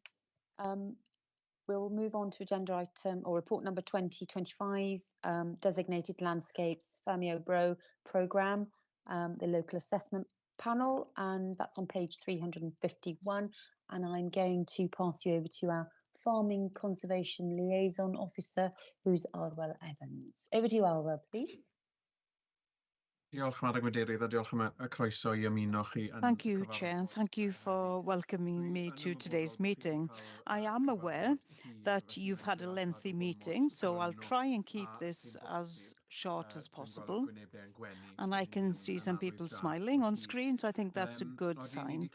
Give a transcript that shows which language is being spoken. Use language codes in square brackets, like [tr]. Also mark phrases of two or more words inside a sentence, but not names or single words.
[en] We'll move on to agenda item or report number 2025, Designated Landscapes Fermio Bro programme, the local assessment panel, and that's on page 351. And I'm going to pass you over to our Farming Conservation Liaison Officer, who's Arwel Evans. Over to you, Arwel, please. [cy] Diolch Madam Gadeirydd, a diolch am y croeso I ymuno chi yn [en] Thank you, Chair, and thank you for welcoming me to today's meeting. I am aware that you've had a lengthy meeting, so I'll try and keep this as short as possible. And I can see some people smiling on screen, so I think that's a good sign.